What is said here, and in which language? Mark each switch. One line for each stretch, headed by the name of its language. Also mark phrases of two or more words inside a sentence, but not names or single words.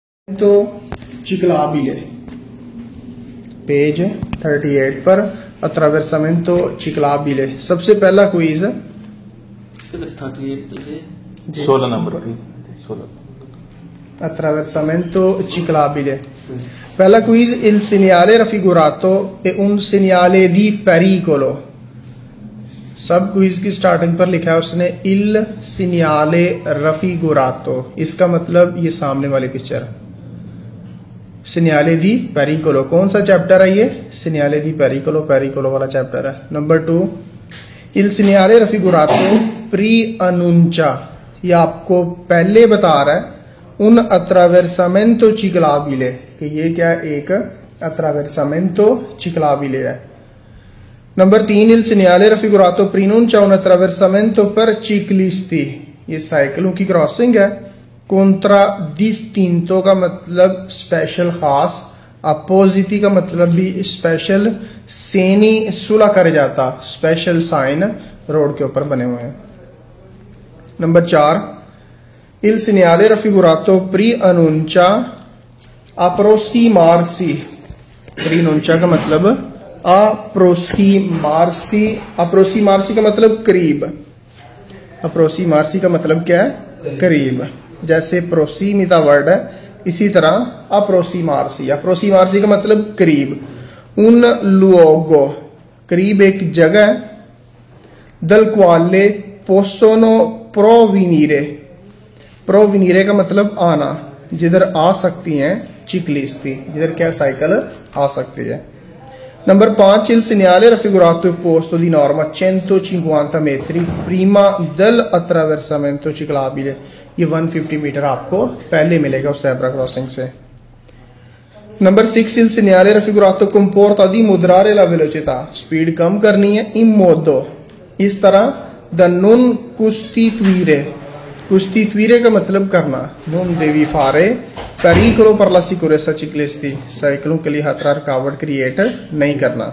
Hindi: तो ciclabile, पेज 38 पर
Italian: attraversamento ciclabile।
Hindi: सबसे पहला क्विज 16 नंबर की 16
Italian: attraversamento ciclabile।
Hindi: पहला क्विज,
Italian: il segnale raffigurato è un segnale di pericolo।
Hindi: सब क्विज की स्टार्टिंग पर लिखा है उसने
Italian: il segnale raffigurato,
Hindi: इसका मतलब ये सामने वाली पिक्चर
Italian: segnale di pericolo।
Hindi: कौन सा चैप्टर है ये?
Italian: segnale di pericolo,
Hindi: pericolo वाला चैप्टर है। नंबर 2,
Italian: il segnale raffigurato preannuncia,
Hindi: ये आपको पहले बता रहा है
Italian: un attraversamento ciclabile
Hindi: कि ये क्या एक
Italian: attraversamento ciclabile
Hindi: है। नंबर 3,
Italian: il segnale raffigurato preannuncia un attraversamento per ciclisti,
Hindi: ये साइकिलों की क्रॉसिंग है। contraddistinto का मतलब स्पेशल खास, अपोजिटी का मतलब भी स्पेशल, सेनी सुला करे जाता,
English: special sign road
Hindi: के ऊपर बने हुए हैं। नंबर 4,
Italian: il segnale raffigurato preannuncia approssimarsi,
Hindi: preannuncia का मतलब approssimarsi, approssimarsi का मतलब करीब, approssimarsi का मतलब क्या है? करीब। जैसे प्रोसीमिता वर्ड है इसी तरह approssimarsi, approssimarsi का मतलब करीब।
Italian: un luogo,
Hindi: करीब एक जगह,
Italian: dal quale possono provenire,
Hindi: provenire का मतलब आना, जिधर आ सकती हैं ciclisti, जिधर क्या साइकिल आ सकती है। नंबर 5,
Italian: il segnale raffigurato è posto di norma 150 metri prima dell'attraversamento ciclabile,
Hindi: ये 150 मीटर आपको पहले मिलेगा उस
English: zebra crossing
Hindi: से। नंबर 6,
Italian: il segnale raffigurato comporta di moderare la velocità,
Hindi: स्पीड कम करनी है,
Italian: in modo,
Hindi: इस तरह,
Italian: da non costituire, costituire
Hindi: का मतलब करना,
Italian: non devi fare pericolo per la sicurezza ciclisti,
Hindi: साइकिलों के लिए खतरा रुकावट क्रिएट नहीं करना।